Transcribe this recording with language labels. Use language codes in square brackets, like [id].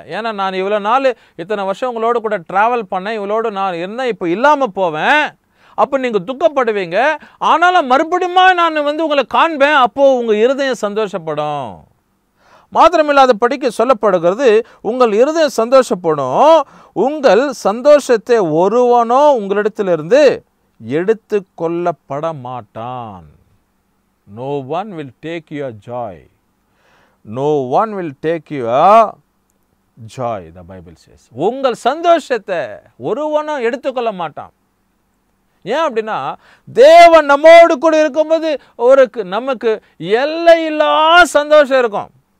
[ta] ஏன்னா நான் இவ்வளோ நாள் இத்தனை வருஷம் உங்களோட கூட ட்ராவல் பண்ணேன், இவ்வளோடு நான் இருந்தேன், இப்போ இல்லாமல் போவேன், அப்போ நீங்கள் துக்கப்படுவீங்க, ஆனாலும் மறுபடியும் நான் உங்களை காண்பேன், அப்போது உங்கள் இருதயம் சந்தோஷப்படும். மாத்திரமில்லாத படிக்க சொல்லப்படுகிறது, உங்கள் இருதயம் சந்தோஷப்படும், உங்கள் சந்தோஷத்தை ஒருவனோ உங்களிடத்திலிருந்து எடுத்து கொள்ளப்பட மாட்டான். [en] No one will take your joy. No one will take your joy, the Bible says. [ta] உங்கள் சந்தோஷத்தை ஒருவனும் எடுத்துக்கொள்ள மாட்டான். ஏன் அப்படின்னா, தேவன் நம்மோடு கூட இருக்கும்போது நமக்கு எல்லையில்லா சந்தோஷம் இருக்கும்.